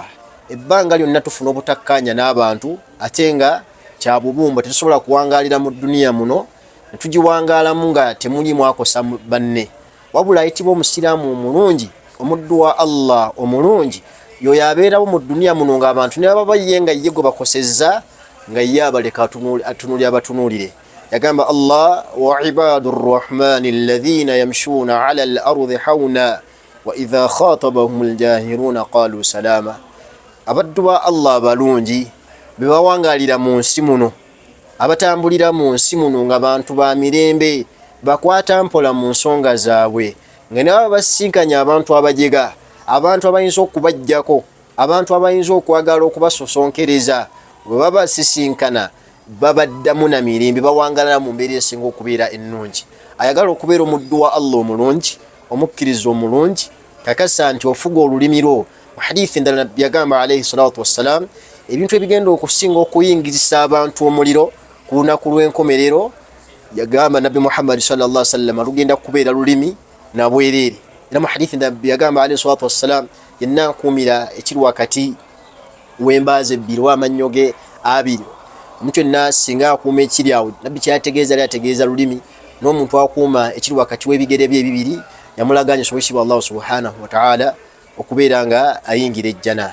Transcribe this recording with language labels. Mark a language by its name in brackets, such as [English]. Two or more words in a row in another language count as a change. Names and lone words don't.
[Ganda] Ebbanga lyonna tufuna obutakkanya n'abantu ate nga kya bubumba, tetusobola kuwangaalira mu duniya muno ne tugiwangaalamu nga temulimu akosa banne. Wabula ayitibwa omusiraamu omulungi, omuddu wa Allah omulungi, yoyo abeerawo mu duniya muno ng'abantu ne baba baye nga ye gwe bakosezza nga ye abaleka atunuulira abatunuulire. [Arabic] Yagamba Allah, وعباد الرحمن الذين يمشون على الأرض هونا وإذا خاطبهم الجاهلون قالوا سلاما. [Ganda] Abaddu ba Allah abalungi be bawangaalira mu nsi muno, abatambulira mu nsi muno nga bantu ba mirembe, bakwata mpola mu nsonga zaabwe, nga ne baba basinkanya abantu abajega, abantu abayinza okubajjako, abantu abayinza okwagala okubasosonkereza, bwe baba sisinkana babaddamu na mirembe, bawangalira mu mbeera esinga okubeera ennungi. Ayagala okubeera omuddu wa Allah omulungi, omukkiriza omulungi kakasa nti ofuga olulimi lwo. Mu hadithi endala nabbi yagamba [Arabic] عليه الصلاة والسلام, [Ganda] ebintu ebigenda okusinga okuyingizisa abantu omuliro ku lunaku lw'enkomerero, yagamba nabbi Muhammad [Arabic] صلى الله عليه وسلم, [Ganda] lugenda kubeera lulimi na bwereere. Era mu hadithi nabbi yagamba [Arabic] عليه الصلاة والسلام, [Ganda] yenna nkuumira ekiri wakati w'embaazi ebbiri w'amannyo ge abiri. Omuntu yenna singa akuuma ekiri awo, nabbi kyategeeza ali ategeeza lulimi, n'omuntu akuuma ekiri wakati w'ebigere bye ebibiri yamulaganya sobosibwa [Arabic] الله سبحانه وتعالى [Ganda] okubeera nga ayingira ejjana.